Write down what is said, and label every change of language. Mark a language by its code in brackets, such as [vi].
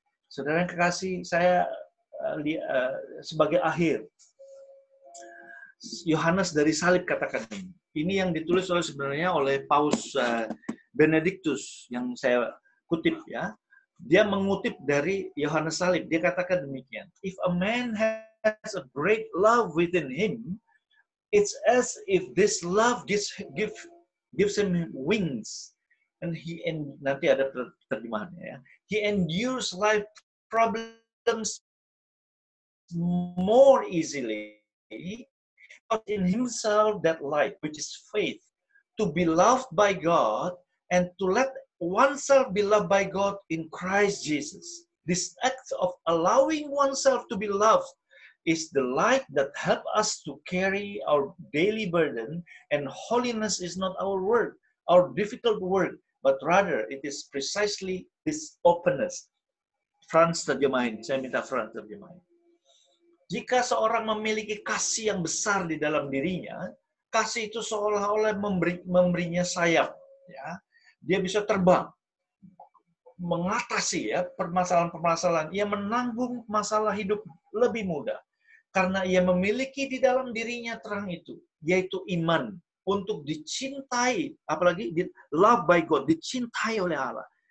[id] Saudara yang kekasih, saya sebagai akhir, Yohanes dari salib katakan ini. Ini yang ditulis sebenarnya oleh Paus Benedictus yang saya kutip, ya. Dia mengutip dari Yohanes salib. Dia katakan demikian. [en] If a man has a great love within him, it's as if this love gives him wings. [id] And nanti ada terjemahannya, ya. [en] He endures life problems more easily in himself that light, which is faith, to be loved by God and to let oneself be loved by God in Christ Jesus. This act of allowing oneself to be loved is the light that helps us to carry our daily burden, and holiness is not our work, our difficult work, but rather it is precisely this openness. [id] Franz terjemahin, saya minta Franz terjemahin. Jika seorang memiliki kasih yang besar di dalam dirinya, kasih itu seolah-olah memberinya sayap, ya. Dia bisa terbang, mengatasi, ya, permasalahan-permasalahan. Ia menanggung masalah hidup lebih mudah karena ia memiliki di dalam dirinya terang itu, yaitu iman untuk dicintai, apalagi [en] love by God, [id] dicintai oleh Allah.